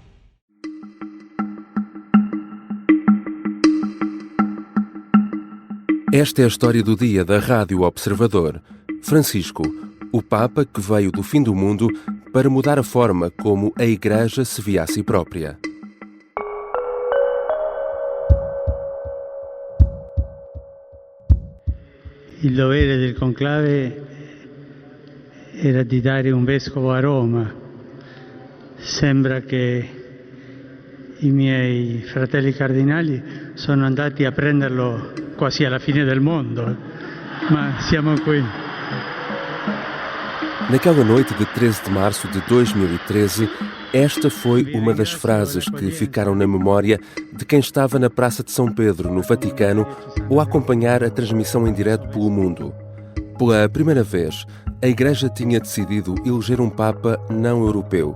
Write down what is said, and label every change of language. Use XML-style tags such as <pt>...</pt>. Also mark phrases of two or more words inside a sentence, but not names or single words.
<pt>Esta é a história do dia da Rádio Observador. Francisco, o Papa que veio do fim do mundo para mudar a forma como a Igreja se via a si própria.</pt> <it>Il dovere del conclave era di dare un vescovo a Roma. Sembra che i miei fratelli cardinali sono andati a prenderlo quasi alla fine del mondo, ma siamo qui.</it> <pt>Naquela noite de 13 de março de 2013, esta foi uma das frases que ficaram na memória de quem estava na Praça de São Pedro, no Vaticano, ou a acompanhar a transmissão em direto pelo mundo. Pela primeira vez, a Igreja tinha decidido eleger um Papa não europeu.</pt>